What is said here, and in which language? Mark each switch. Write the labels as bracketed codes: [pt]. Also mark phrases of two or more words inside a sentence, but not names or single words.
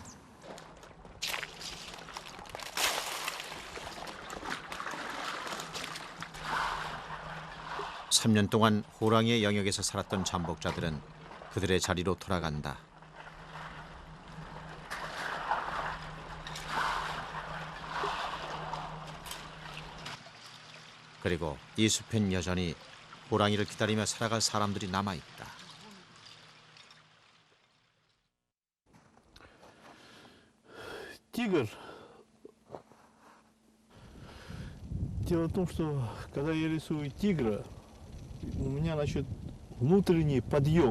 [ko] 3년 동안 호랑이의 영역에서 살았던 잠복자들은 그들의 자리로 돌아간다. 그리고 이 숲엔 여전히 호랑이를 기다리며 살아갈 사람들이 남아있다. [ru] Тигр. Дело в том, что когда я рисую тигра, у меня значит внутренний подъем.